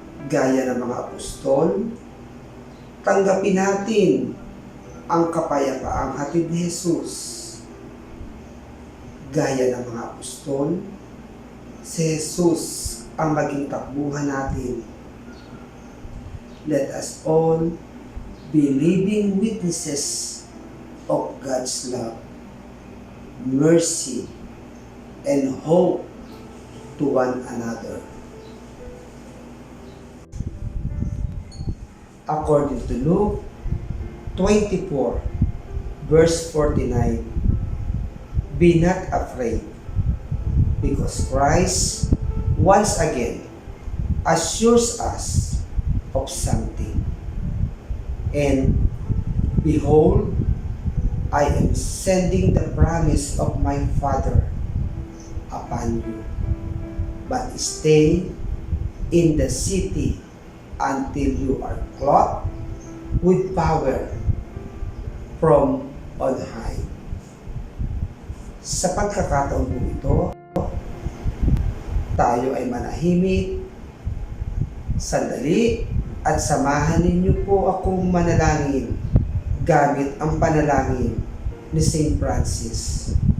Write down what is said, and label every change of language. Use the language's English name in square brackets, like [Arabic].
[Filipino] Gaya ng mga apostol, tanggapin natin ang kapayapaang hatid ni Jesus. Gaya ng mga apostol, si Jesus ang maging takbuhan natin. [English] Let us all be living witnesses of God's love, mercy, and hope to one another. according to Luke 24, verse 49. Be not afraid, because Christ once again assures us of something. And behold, I am sending the promise of my Father upon you. But stay in the city until you are clothed with power from on high. [Filipino] Sa pagkakataon po ito, tayo ay manahimik, sandali, at samahan ninyo po akong manalangin gamit ang panalangin ni St. Francis.